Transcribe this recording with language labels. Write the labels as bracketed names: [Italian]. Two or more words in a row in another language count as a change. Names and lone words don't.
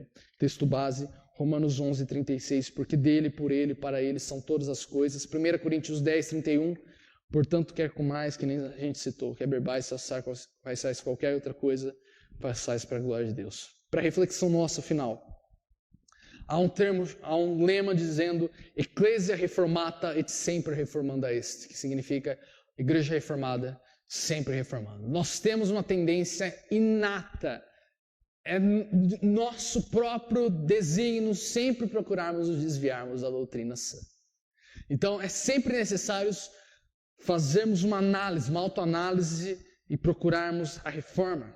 [Portuguese] Texto base, Romanos 11:36, porque dele, por ele, para ele são todas as coisas. 1 Coríntios 10:31, portanto, quer comais, que nem a gente citou, quer bebais, façais qualquer outra coisa, façais para a glória de Deus. Para a reflexão nossa final, há um lema dizendo [Latin] Ecclesia reformata et sempre reformanda est, [Portuguese] que significa igreja reformada, sempre reformando. Nós temos uma tendência inata, é nosso próprio desígnio sempre procurarmos nos desviarmos da doutrina sã. Então, é sempre necessário fazermos uma análise, uma autoanálise e procurarmos a reforma.